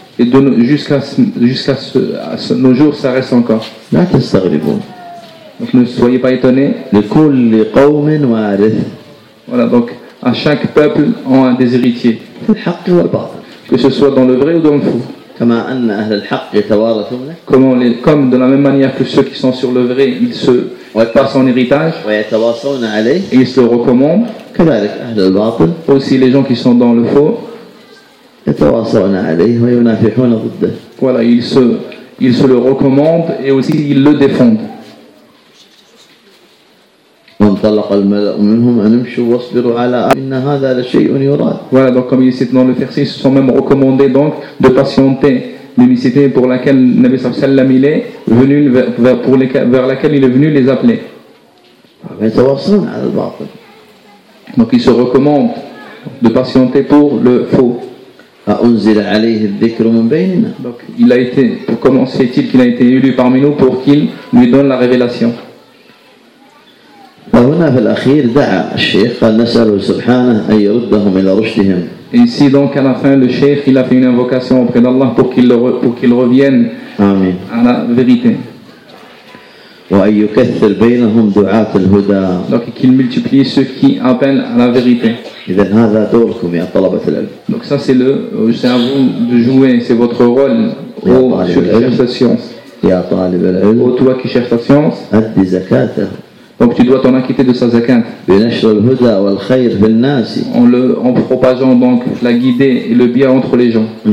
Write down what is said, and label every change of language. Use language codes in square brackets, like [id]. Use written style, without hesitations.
[fr] Et de nos, jusqu'à ce, nos jours, ça reste encore. [ar] لا تستغربوا. [fr] Donc ne soyez pas étonnés. [ar] لكل قوم وارث. [fr] Voilà donc à chaque peuple ont un des héritiers. [ar] في الحق والباطل. [fr] Que ce soit dans le vrai ou dans le faux. [ar] كما أن أهل الحق يتوارثون. [fr] Comme de la même manière que ceux qui sont sur le vrai, ils se passent en héritage. [ar] ويتواصلون عليه. [fr] Et ils se recommandent. [ar] كذلك أهل الباطل. [fr] Aussi les gens qui sont dans le faux. [ar] يتواصلون عليه وينافحون ضده. [fr] Voilà, ils se le recommandent et aussi ils le défendent. [ar] وانطلق الملأ منهم أن امشوا واصبروا على إن هذا لشيء يراد. [fr] Voilà, donc comme il est cité dans le verset, ils se sont même recommandés donc de patienter l'unicité pour laquelle Nabi Sallallahu Alaihi Wasallam est venu vers laquelle il est venu les appeler. [ar] يتواصلون على الباطل. [fr] Donc ils se recommandent de patienter pour le faux. [ar] أأنزل عليه الذكر من بيننا. [fr] Donc il a été, pour commencer, est-il qu'il a été élu parmi nous pour qu'il lui donne la révélation. [ar] فهنا في الأخير دعا الشيخ قال نسأله سبحانه أن يردهم إلى رشدهم. [fr] Ici donc à la fin le chef il a fait une invocation auprès d'Allah pour qu'il revienne. Amen. À la vérité. [ar] وأن يكثر بينهم دعاة الهدى. [fr] Donc qu'il multiplie ceux qui appellent à la vérité. [ar] إذن هذا دوركم يا طلبة العلم. [fr] Donc ça c'est le c'est à vous de jouer c'est votre rôle au chercheur de science. [ar] يا طالب العلم. [fr] Ou toi qui cherches la science. [ar] أدي زكاته. [fr] Donc tu dois t'en acquitter de sa zakat. En propageant donc la guidée et le bien entre les gens.